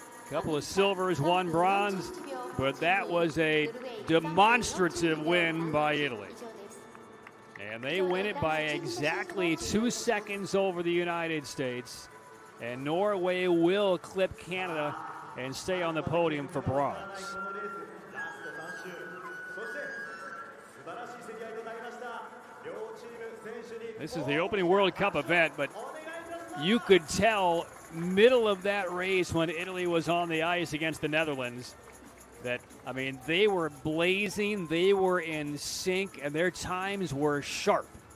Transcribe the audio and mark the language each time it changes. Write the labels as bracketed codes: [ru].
[en] Couple of silvers, 1 bronze, but that was a demonstrative win by Italy. And they win it by exactly 2 seconds over the United States. and Norway will clip Canada and stay on the podium for bronze. [ja] このレースラスト3周、そして素晴らしい競り合いとなりました。両チーム選手に [en] This is the opening World Cup event, but you could tell middle of that race when Italy was on the ice against the Netherlands that, I mean, they were blazing, they were in sync, and their times were sharp.